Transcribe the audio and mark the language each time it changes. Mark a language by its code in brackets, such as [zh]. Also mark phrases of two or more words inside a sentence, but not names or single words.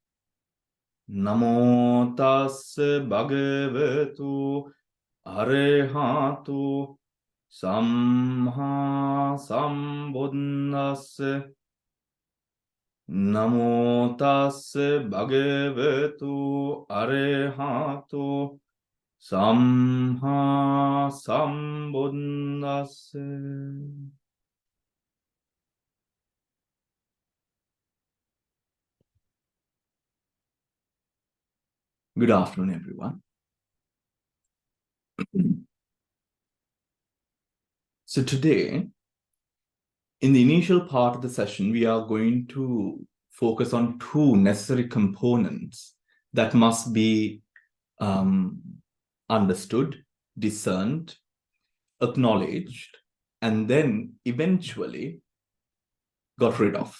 [pi] Namo tassa bhagavato arahato samma sambuddhassa. Namo tassa bhagavato arahato samma sambuddhassa. [en] Good afternoon, everyone. So today, in the initial part of the session, we are going to focus on two necessary components that must be understood, discerned, acknowledged, and then eventually got rid of.